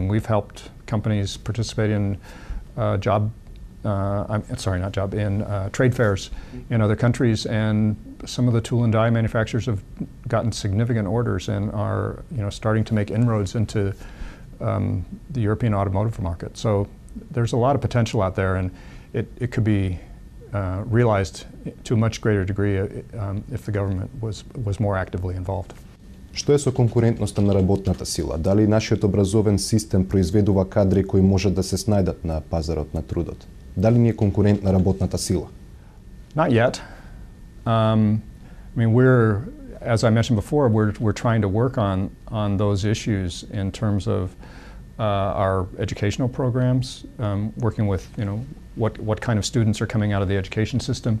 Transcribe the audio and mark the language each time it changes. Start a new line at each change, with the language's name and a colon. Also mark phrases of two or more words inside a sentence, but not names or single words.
English: We've helped companies participate in trade fairs in other countries, and some of the tool and die manufacturers have gotten significant orders and are starting to make inroads into the European automotive market. So there's a lot of potential out there, and it could be realized to a much greater degree if the government was more actively involved.
Macedonian: Што е со конкурентноста на работната сила? Дали нашиот образовен систем произведува кадри кои може да се снајдат на пазарот на трудот? Дали ни е конкурентна работната сила?
English: Not yet. As I mentioned before, we're trying to work on those issues in terms of our educational programs, working with what kind of students are coming out of the education system.